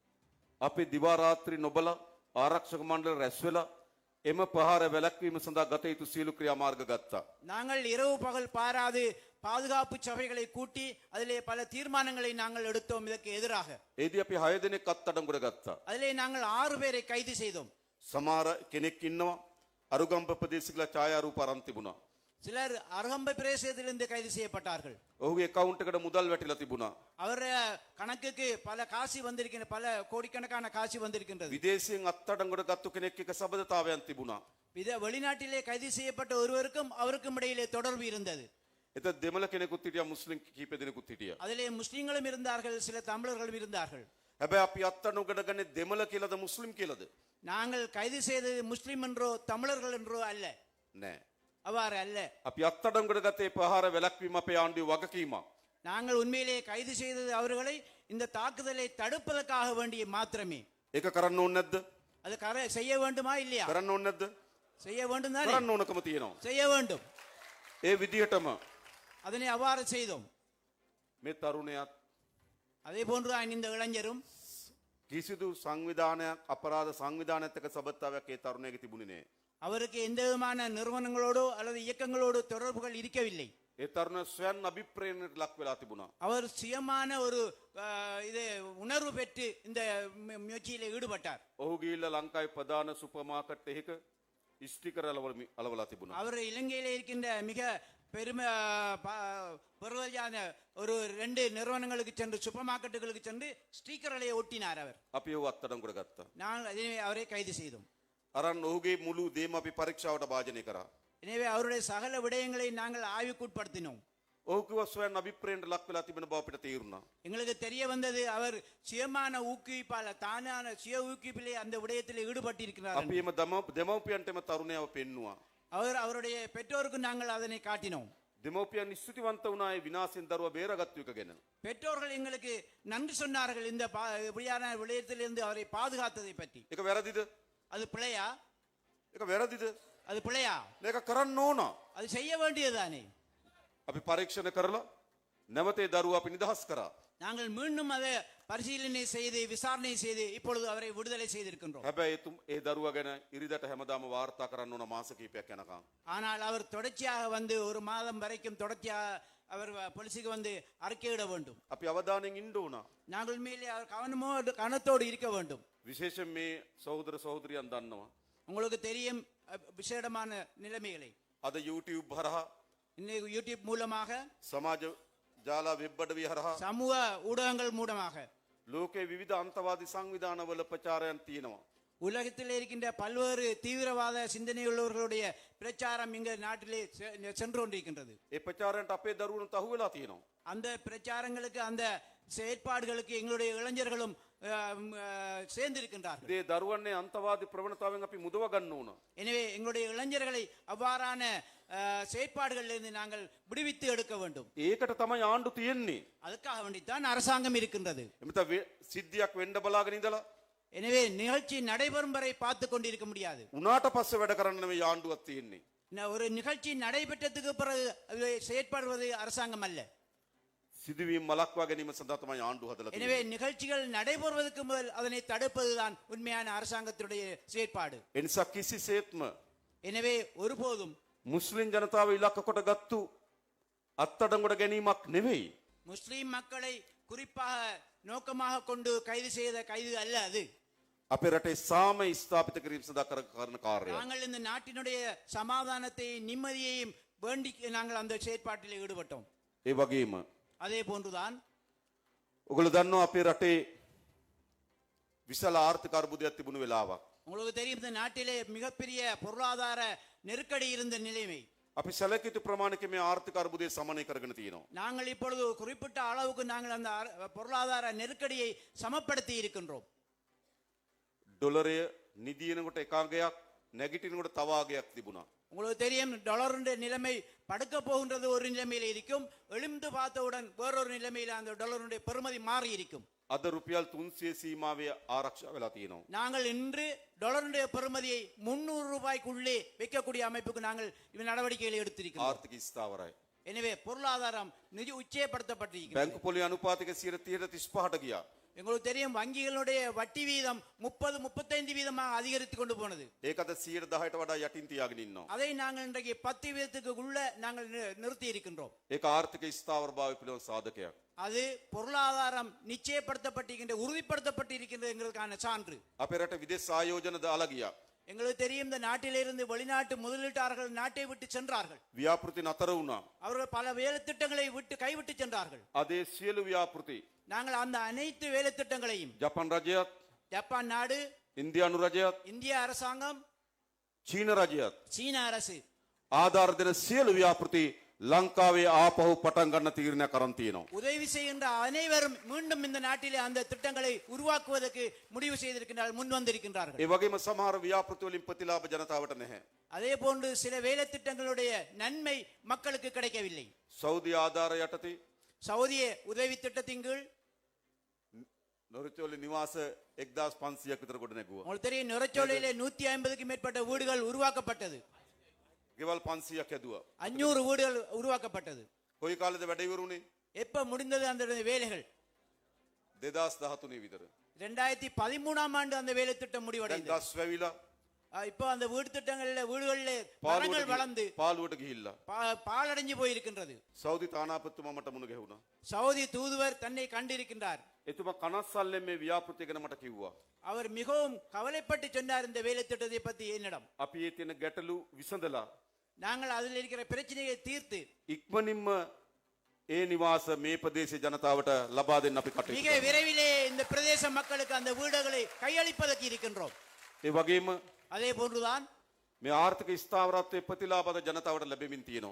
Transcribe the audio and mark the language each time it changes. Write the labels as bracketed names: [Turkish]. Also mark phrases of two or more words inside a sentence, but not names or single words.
[Sinhala] අපි දිවා රාත්‍රී නොබලා ආරක්ෂක මණ්ඩල රැස් වෙලා එම ප්‍රහාර වැළැක්වීම සඳහා ගත යුතු සියලු ක්‍රියාමාර්ග ගත්තා. [Tamil] நாங்கள் இரவு பகல் பாராது பாதுகாப்பு சபைகளை கூட்டி அதிலே பல தீர்மானங்களை நாங்கள் எடுத்தோம் இதற்கு எதிராக. [Sinhala] ඒදී අපි 6 දෙනෙක් අත්අඩංගුවට ගත්තා. [Tamil] அதிலே நாங்கள் 6 பேரை கைது செய்தோம். [Sinhala] සමහර කෙනෙක් ඉන්නවා අරුගම්බ ප්‍රදේශිකලා ඡායාරූප අරන් තිබුණා. [Tamil] சிலர் அர்ஹம்பை பிரதேசத்திலிருந்து கைது செய்யப்பட்டார்கள். [Sinhala] ඔහුගේ account එකට මුදල් වැටිලා තිබුණා. [Tamil] அவர் கணக்குக்கு பல காசு வந்திருக்கின்ற, பல கோடிக்கணக்கான காசு வந்திருக்கின்றது. [Sinhala] විදේශයෙන් අත්අඩංගුවට ගත්තු කෙනෙක් එක්ක සබඳතාවයන් තිබුණා. [Tamil] வெளிநாட்டிலே கைது செய்யப்பட்ட ஒருவருக்கும் அவருக்கும் இடையிலே தொடர்பு இருந்தது. [Sinhala] එත දෙමළ කෙනෙකුත් හිටියා, මුස්ලිම් කීප දෙනෙකුත් හිටියා. [Tamil] அதிலே முஸ்லிம்களும் இருந்தார்கள், சில தமிழர்களும் இருந்தார்கள். [Sinhala] හැබැයි අපි අත්අඩංගුවට ගන්නේ දෙමළ කියලාද මුස්ලිම් කියලාද? [Tamil] நாங்கள் கைது செய்தது முஸ்லிம் என்றோ தமிழர்கள் என்றோ அல்ல. [Sinhala] නෑ. [Tamil] அவ்வாறு அல்ல. [Sinhala] අපි අත්අඩංගුවට ගත්තේ ප්‍රහාර වැළැක්වීම අපේ ආණ්ඩුවේ වගකීමක්. [Tamil] நாங்கள் உண்மையிலே கைது செய்தது அவர்களை இந்த தாக்குதலை தடுப்பதற்காக வேண்டிய மாத்திரமே. [Sinhala] ඒක කරන්න ඕනේ නැද්ද? [Tamil] அது செய்ய வேண்டுமா இல்லையா? [Sinhala] කරන්න ඕනේ නැද්ද? [Tamil] செய்ய வேண்டும் தானே? [Sinhala] කරන්න ඕනකම තියෙනවා. [Tamil] செய்ய வேண்டும். [Sinhala] ඒ විදිහටම [Tamil] அதனை அவ்வாறு செய்தோம். [Sinhala] මේ තරුණයාත් [Tamil] அதே போன்றுதான் இந்த இளைஞரும் [Sinhala] කිසිදු සංවිධානයක් අපරාධ සංවිධානයත් එක්ක සබඳතාවයක් ඒ තරුණයාගේ තිබුණේ නෑ. [Tamil] அவருக்கு எந்த விதமான நிறுவனங்களோடோ அல்லது இயக்கங்களோடு தொடர்புகள் இருக்கவில்லை. [Sinhala] ඒ තරුණයා ස්වයන් අභිප්‍රේරණයට ලක් වෙලා තිබුණා. [Tamil] அவர் சுயமான ஒரு இது உணர்வு பெற்று இந்த முயற்சியிலே ஈடுபட்டார். [Sinhala] ඔහු ගිහිල්ලා ලංකාවේ ප්‍රධාන [English] super market [Sinhala] එකක ස්ටිකර් අලවලා තිබුණා. [Tamil] அவர் இலங்கையிலே இருக்கின்ற மிக பெருமை பெறுவதான ஒரு 2 நிறுவனங்களுக்கு சென்று சூப்பர் மார்க்கெட்டுகளுக்கு சென்று ஸ்டிக்கர்களை ஒட்டினார் அவர். [Sinhala] අපි ඔහු අත්අඩංගුවට ගත්තා. [Tamil] நாங்கள் எனவே அவரை கைது செய்தோம். [Sinhala] අරන් ඔහුගේ මුළු දේම අපි පරීක්ෂාවට භාජනය කරා. [Tamil] எனவே அவருடைய சகல விடயங்களை நாங்கள் ஆய்வுக்குட்படுத்தினோம். [Sinhala] ඔහු කිව්වා ස්වයන් අභිප්‍රේරණයට ලක් වෙලා තිබෙන බව අපිට තේරුණා. [Tamil] எங்களுக்கு தெரிய வந்தது அவர் சுயமான ஊக்குவிப்பால தானான சுய ஊக்குவிப்பிலே அந்த விடயத்தில் ஈடுபட்டிருக்கிறார். [Sinhala] අපි එම දෙමව්පියන්ටම තරුණයව පෙන්නුවා. [Tamil] அவருடைய பெற்றோருக்கு நாங்கள் அதனை காட்டினோம். [Sinhala] දෙමව්පියන් ස්තුතිවන්ත වුණා ඒ විනාශෙන් දරුවා බේරගත්තු එක ගැන. [Tamil] பெற்றோர்கள் எங்களுக்கு நன்றி சொன்னார்கள் இந்த இப்படியான விடயத்திலிருந்து அவரை பாதுகாத்ததை பற்றி. [Sinhala] ඒක වැරදිද? [Tamil] அது பிழையா? [Sinhala] ඒක වැරදිද? [Tamil] அது பிழையா? [Sinhala] මේක කරන්න ඕන. [Tamil] அது செய்ய வேண்டியதுதானே. [Sinhala] අපි පරීක්ෂණ කරලා නැවත ඒ දරුවා අපි නිදහස් කරා. [Tamil] நாங்கள் மீண்டும் அதை பரிசீலனை செய்து விசாரணை செய்து இப்பொழுது அவரை விடுதலை செய்திருக்கின்றோம். [Sinhala] හැබැයි ඒ දරුවා ගැන ඉරිදට හැමදාම වාර්තා කරන්න ඕන මාස කිහිපයක් යනකම්. [Tamil] ஆனால் அவர் தொடர்ச்சியாக வந்து ஒரு மாதம் வரைக்கும் தொடர்ச்சியாக அவர் போலீஸுக்கு வந்து அறிக்கையிட வேண்டும். [Sinhala] අපි අවධානයෙන් ඉන්න ඕන. [Tamil] நாங்கள் மேலே அவர் கவனத்தோடு இருக்க வேண்டும். [Sinhala] විශේෂයෙන් මේ සහෝදර සහෝදරියන් දන්නවා. [Tamil] உங்களுக்கு தெரியும் விசேடமான நிலைமைகளை. [Sinhala] අද YouTube හරහා [Tamil] இன்னைக்கு யூடியூப் மூலமாக [Sinhala] සමාජ ජාලා වෙබ් අඩවිය හරහා [Tamil] சமூக ஊடகங்கள் மூலமாக [Sinhala] ලෝකයේ විවිධ අන්තවාදී සංවිධානවල ප්‍රචාරයන් තියෙනවා. [Tamil] உலகத்தில் இருக்கின்ற பல்வேறு தீவிரவாத சிந்தனையுள்ளவர்களுடைய பிரச்சாரம் இங்க நாட்டிலே சென்று கொண்டிருக்கின்றது. [Sinhala] ඒ ප්‍රචාරයන්ට අපේ දරුවනුත් අහු වෙලා තියෙනවා. [Tamil] அந்த பிரச்சாரங்களுக்கு அந்த செயற்பாடுகளுக்கு எங்களுடைய இளைஞர்களும் சேர்ந்திருக்கின்றார்கள். [Sinhala] ඒ දරුවන්නේ අන්තවාදී ප්‍රවණතාවෙන් අපි මුදව ගන්න ඕන. [Tamil] எனவே எங்களுடைய இளைஞர்களை அவ்வாறான செயற்பாடுகளிலிருந்து நாங்கள் விடுவித்து எடுக்க வேண்டும். [Sinhala] ඒකට තමයි ආණ්ඩු තියෙන්නේ. [Tamil] அதுக்காக வேண்டித்தான் அரசாங்கம் இருக்கின்றது. [Sinhala] එමෙත සිද්ධියක් වෙන්න බලාගෙන ඉඳලා [Tamil] எனவே நிகழ்ச்சி நடைபெறும் வரை பார்த்து கொண்டிருக்க முடியாது. [Sinhala] උනාට පස්සේ වැඩ කරන්න නෙවෙයි ආණ්ඩුවක් තියෙන්නේ. [Tamil] ஒரு நிகழ்ச்சி நடைபெற்றதுக்கு பிறகு செயற்படுவது அரசாங்கம் அல்ல. [Sinhala] සිදුවීම් මලක්වා ගැනීම සඳහා තමයි ආණ්ඩුව හදලා තියෙන්නේ. [Tamil] எனவே நிகழ்ச்சிகள் நடைபெறுவதற்கு முதல் அதனை தடுப்பதுதான் உண்மையான அரசாங்கத்தினுடைய செயற்பாடு. [Sinhala] එනිසා කිසිසේත්ම [Tamil] எனவே ஒருபோதும் [Sinhala] මුස්ලිම් ජනතාව ඉලක්ක කොට ගත්තු අත්අඩංගුවට ගැනීමක් නෙවෙයි. [Tamil] முஸ்லிம் மக்களை குறிப்பாக நோக்கமாக கொண்டு கைது செய்த கைது அல்ல அது. [Sinhala] අපේ රටේ සාමය ස්ථාපිත කිරීම සඳහා කරන කාර්යය. [Tamil] நாங்கள் இந்த நாட்டினுடைய சமாதானத்தை நிம்மதியையும் வேண்டி நாங்கள் அந்த செயற்பாட்டில் ஈடுபட்டோம். [Sinhala] ඒ වගේම [Tamil] அதே போன்றுதான் [Sinhala] ඔගොල්ලෝ දන්නවා අපේ රටේ විශාල ආර්ථික අර්බුදයක් තිබුණු වෙලාවක්. [Tamil] உங்களுக்கு தெரியும் இந்த நாட்டிலே மிகப்பெரிய பொருளாதார நெருக்கடி இருந்த நிலைமை. [Sinhala] අපි සැලකිය යුතු ප්‍රමාණයක මේ ආර්ථික අර්බුදය සමනය කරගෙන තියෙනවා. [Tamil] நாங்கள் இப்பொழுது குறிப்பிட்ட அளவுக்கு நாங்கள் அந்த பொருளாதார நெருக்கடியை சமப்படுத்தி இருக்கின்றோம். [Sinhala] ඩොලරය නිදිනකොට එකාගයක් නැගිටිනකොට තව ආගයක් තිබුණා. [Tamil] உங்களுக்கு தெரியும் டாலருடைய நிலைமை படுக்க போகின்றது ஒரு நிலைமையில இருக்கும், எழுந்து பார்த்தவுடன் வேறொரு நிலைமையில அந்த டாலருடைய பெறுமதி மாறி இருக்கும். [Sinhala] අද රුපියල් 300 සීමාවේ ආරක්ෂා වෙලා තියෙනවා. [Tamil] நாங்கள் இன்று டாலருடைய பெறுமதியை 300 ரூபாய்க்குள்ளே வைக்கக்கூடிய அமைப்புக்கு நாங்கள் நடவடிக்கைகளை எடுத்திருக்கிறோம். [Sinhala] ආර්ථික ස්ථාවරයි. [Tamil] எனவே பொருளாதாரம் நிதி உச்சயப்படுத்தப்பட்டிருக்கிறது. [Sinhala] බැංකු පොලි අනුපාතික 35%ට ගියා. [Tamil] எங்களுக்கு தெரியும் வங்கிகளுடைய வட்டி வீதம் 30-35 வீதமாக அதிகரித்து கொண்டு போனது. [Sinhala] ඒක අද 110ට වඩා යටින් තියාගෙන ඉන්නවා. [Tamil] அதை நாங்கள் இன்றைக்கு 10 வீதத்துக்கு உள்ள நாங்கள் நிறுத்தி இருக்கின்றோம். [Sinhala] ඒක ආර්ථික ස්ථාවරභාවය පිළිබඳ සාධකයක්. [Tamil] அது பொருளாதாரம் நிச்சயப்படுத்தப்பட்டிருக்கின்ற உறுதிப்படுத்தப்பட்டிருக்கின்றதுங்கிறதுக்கான சான்று. [Sinhala] අපේ රට විදේශ ආයෝජන දාලා ගියා. [Tamil] எங்களுக்கு தெரியும் இந்த நாட்டிலிருந்து வெளிநாட்டு முதலீட்டாளர்கள் நாட்டை விட்டு சென்றார்கள். [Sinhala] ව්‍යාපෘති නතර වුණා. [Tamil] அவர்கள் பல வேலை திட்டங்களை விட்டு கைவிட்டு சென்றார்கள். [Sinhala] අද ඒ සියලු ව්‍යාපෘති [Tamil] நாங்கள் அந்த அனைத்து வேலை திட்டங்களையும் [Sinhala] ජපන් රජයත් [Tamil] ஜப்பான் நாடு, [Sinhala] ඉන්දියානු රජයත් [Tamil] இந்திய அரசாங்கம், [Sinhala] චීන රජයත් [Tamil] சீன அரசு [Sinhala] ආධාර දෙන සියලු ව්‍යාපෘති ලංකාවේ ආපහු පටන් ගන්න තීරණයක් අරන් තියෙනවා. [Tamil] உதவி செய்கின்ற அனைவரும் மீண்டும் இந்த நாட்டிலே அந்த திட்டங்களை உருவாக்குவதற்கு முடிவு செய்திருக்கின்றார்கள், முன் வந்திருக்கின்றார்கள். [Sinhala] ඒ වගේම සමහර ව්‍යාපෘති වලින් ප්‍රතිලාභ ජනතාවට නැහැ. [Tamil] அதே போன்று சில வேலை திட்டங்களுடைய நன்மை மக்களுக்கு கிடைக்கவில்லை. [Sinhala] සෞදි ආධාර යටතේ [Tamil] சவுதிய உதவி திட்டத்தின் கீழ் [Sinhala] නොරචෝලි නිවාස 1500ක් විතර ගොඩ නැගුවා. [Tamil] உங்களுக்கு தெரியும் நுரச்சோலையிலே 150க்கு மேற்பட்ட வீடுகள் உருவாக்கப்பட்டது. [Sinhala] ගෙවල් 500ක් හැදුවා. [Tamil] 500 வீடுகள் உருவாக்கப்பட்டது. [Sinhala] කොයි කාලෙද වැඩ ඉවරුනේ? [Tamil] எப்ப முடிந்தது அந்த வேலைகள்? [Sinhala] 2013 විතර. [Tamil] 2013ஆம் ஆண்டு அந்த வேலை திட்டம் [Sinhala] දැන් [Tamil] முடிவடைந்தது. [Sinhala] ගස් වැවිලා [Tamil] இப்போ அந்த வீடு திட்டங்கள்ல வீடுகளிலே மரங்கள் வளர்ந்து [Sinhala] පාළුවට ගිහිල්ලා [Tamil] பாலடைஞ்சு போயிருக்கின்றது. [Sinhala] සෞදි තානාපතිතුමා මට මුණ ගැහුණා. [Tamil] சவுதி தூதுவர் தன்னை கண்டிருக்கின்றார். [Sinhala] එතුමා කනස්සල්ලෙන් මේ ව්‍යාපෘතිය ගැන මට කිව්වා. [Tamil] அவர் மிகவும் கவலைப்பட்டு சொன்னார் இந்த வேலை திட்டத்தை பத்தி என்னிடம். [Sinhala] අපි ඒ තියෙන ගැටලු විසඳලා [Tamil] நாங்கள் அதில் இருக்கிற பிரச்சனையை தீர்த்து [Sinhala] ඉක්මනින්ම ඒ නිවාස මේ ප්‍රදේශ ජනතාවට ලබා දෙන්න අපි කටයුතු [Tamil] மிக [Sinhala] කරනවා. [Tamil] விரைவிலே இந்த பிரதேச மக்களுக்கு அந்த வீடுகளை கையளிப்பதற்கு இருக்கின்றோம். [Sinhala] ඒ වගේම [Tamil] அதே போன்றுதான் [Sinhala] මේ ආර්ථික ස්ථාවරත්වයේ ප්‍රතිලාභද ජනතාවට ලැබෙමින් තියෙනවා.